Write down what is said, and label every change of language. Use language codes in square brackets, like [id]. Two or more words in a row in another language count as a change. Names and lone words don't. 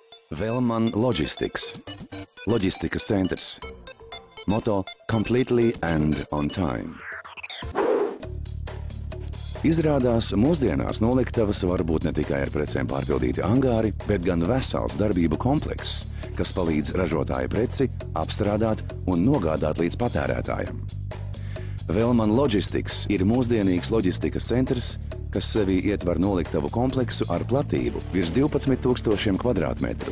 [lv] Velman Logistics – loģistikas centrs. Moto [en] Completely and on time. [lv] Izrādās, mūsdienās noliktavas var būt ne tikai ar precēm pārpildīti angāri, bet gan vesels darbību komplekss, kas palīdz ražotāja preci apstrādāt un nogādāt līdz patērētājam. Velman Logistics ir mūsdienīgs loģistikas centrs, kas sevī ietver noliktavu kompleksu ar platību virs 12,000 kvadrātmetru.